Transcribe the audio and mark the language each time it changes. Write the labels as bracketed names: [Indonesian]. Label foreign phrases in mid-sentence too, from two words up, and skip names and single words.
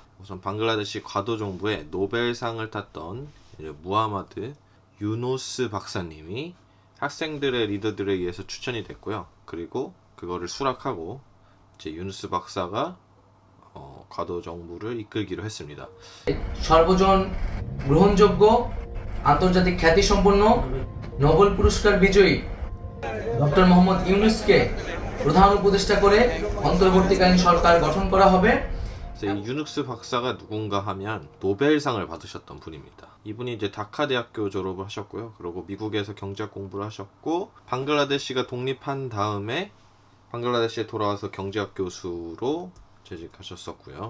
[Korean] 우선 방글라데시 과도정부의 노벨상을 탔던 무하마드 유노스 박사님이 학생들의 리더들에 의해서 추천이 됐고요. 그리고 그거를 수락하고 이제 유누스 박사가 과도정부를 이끌기로 했습니다. [Bangla] সর্বজন গ্রহণযোগ্য আন্তর্জাতিক খ্যাতিসম্পন্ন নোবেল পুরস্কার বিজয়ী ডক্টর মোহাম্মদ ইউনুসকে প্রধান উপদেষ্টা করে অন্তর্বর্তীকালীন সরকার গঠন করা হবে। [Korean] 이 유눅스 박사가 누군가 하면 노벨상을 받으셨던 분입니다. 이분이 이제 다카 대학교 졸업을 하셨고요. 그리고 미국에서 경제학 공부를 하셨고 방글라데시가 독립한 다음에 방글라데시에 돌아와서 경제학 교수로 재직하셨었고요.